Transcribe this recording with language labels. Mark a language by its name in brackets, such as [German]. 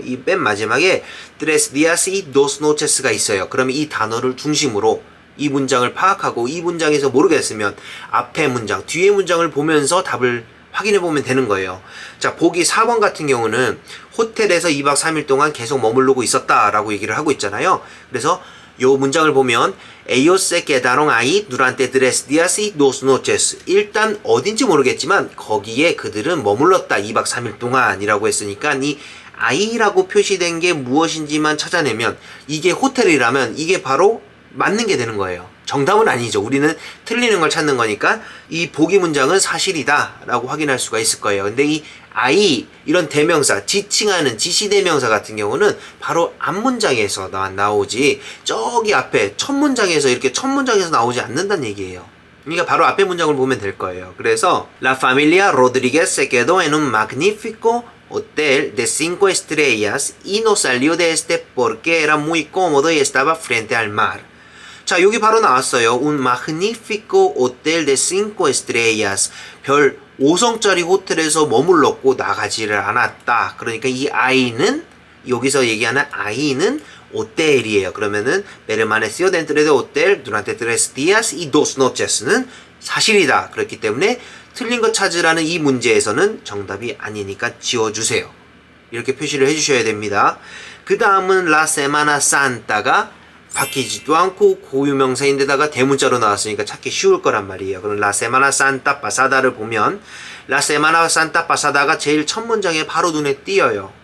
[Korean] 이 맨 마지막에 tres días y dos noches 가 있어요. 그러면 이 단어를 중심으로 이 문장을 파악하고, 이 문장에서 모르겠으면 앞에 문장, 뒤에 문장을 보면서 답을 확인해 보면 되는 거예요. 자, 보기 4번 같은 경우는 호텔에서 2박 3일 동안 계속 머무르고 있었다라고 얘기를 하고 있잖아요. [Spanish] 그래서 요 문장을 보면 ellos se quedaron ahí durante 3 días y 2 noches. [Korean] 일단 어딘지 모르겠지만 거기에 그들은 머물렀다 2박 3일 동안이라고 했으니까 이 I라고 표시된 게 무엇인지만 찾아내면, 이게 호텔이라면 이게 바로 맞는 게 되는 거예요. 정답은 아니죠. 우리는 틀리는 걸 찾는 거니까 이 보기 문장은 사실이다 라고 확인할 수가 있을 거예요. 근데 이 I 이런 대명사, 지칭하는 지시대명사 같은 경우는 바로 앞문장에서 나오지 저기 앞에 첫 문장에서 이렇게 첫 문장에서 나오지 않는다는 얘기예요. 그러니까 바로 앞에 문장을 보면 될 거예요. [Spanish] 그래서 La familia Rodríguez se quedó en un magnífico hotel de 5 estrellas y no salió de este porque era muy cómodo y estaba frente al mar. 자, 여기 바로 나왔어요. Un magnífico hotel de 5 estrellas. [Korean] 별 5성짜리 호텔에서 머물렀고 나가지를 않았다. 그러니까 이 I는 여기서 얘기하는 I는 호텔이에요. [Spanish] 그러면은 permaneció dentro de hotel durante 3 días y 2 noches는 사실이다. [Korean] 그렇기 때문에 틀린 거 찾으라는 이 문제에서는 정답이 아니니까 지워주세요. 이렇게 표시를 해주셔야 됩니다. 그 다음은 La Semana Santa가 바뀌지도 않고 고유명사인데다가 대문자로 나왔으니까 찾기 쉬울 거란 말이에요. 그럼 La Semana Santa Pasada를 보면 La Semana Santa Pasada가 제일 첫 문장에 바로 눈에 띄어요.